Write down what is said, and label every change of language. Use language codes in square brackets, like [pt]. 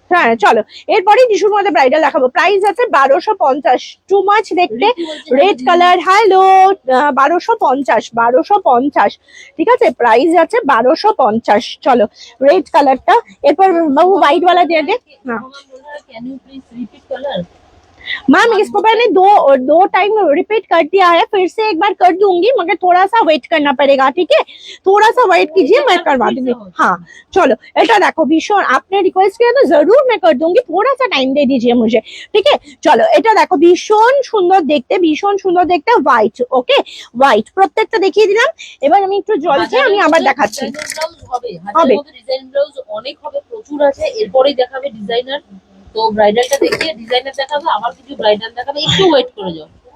[bn] হ্যাঁ চলো এরপরে টিস্যুর মধ্যে ব্রাইডাল দেখাবো। প্রাইস আছে 1250, টু মাচ দেখতে, রেড কালার। হ্যালো 1250, ঠিক আছে, প্রাইস আছে 1250। চলো রেড কালারটা, এরপর বাবু হোয়াইট वाला দিয়ে দে। হ্যাঁ [en] Can you please repeat colour? [hi] Ma'am इसको मैंने दो टाइम रिपीट कर दिया है, फिर से एक बार कर दूंगी, मगर थोड़ा सा वेट करना पड़ेगा, ठीक है, थोड़ा सा वेट कीजिए, मैं करवा दूंगी। हाँ चलो [bn] এটা দেখো ভীষণ, [hi] आपने रिक्वेस्ट किया तो जरूर मैं कर दूंगी, थोड़ा सा टाइम दे दीजिए मुझे, ठीक है। चलो [bn] এটা দেখো ভীষণ সুন্দর দেখতে, ভীষণ সুন্দর দেখতে, হোয়াইট, ওকে হোয়াইট প্রত্যেকটা দেখিয়ে দিলাম। এবার আমি একটু জল খেয়ে আমি আবার দেখাচ্ছি। হবে ডিজাইন ব্লাউজ অনেক হবে, প্রচুর আছে, এরপরেই দেখাবে ডিজাইনার। তো ব্রাইডালটা দেখিয়ে ডিজাইনার দেখাবে, আবার কিছু ব্রাইডাল দেখাবে, একটু ওয়েট করে যাও,